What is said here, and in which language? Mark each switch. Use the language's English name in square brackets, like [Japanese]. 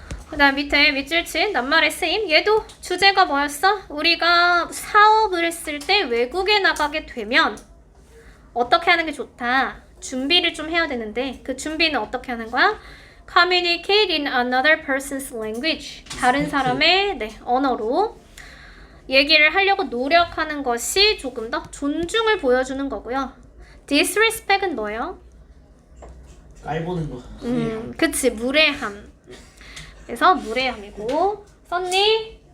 [Korean] 그 다음 밑에 밑줄친 낱말의 쓰임. 얘도 주제가 뭐였어? 우리가 사업을 했을 때 외국에 나가게 되면 어떻게 하는 게 좋다. 준비를 좀 해야 되는데 그 준비는 어떻게 하는 거야? [English] communicate in another person's language. [Korean] 다른 사람의 언어로 얘기를 하려고 노력하는 것이 조금 더 존중을 보여주는 거고요. disrespect은 뭐예요? 깔보는 거. 그치, 무례함. 그래서 무례함이고. 썼니?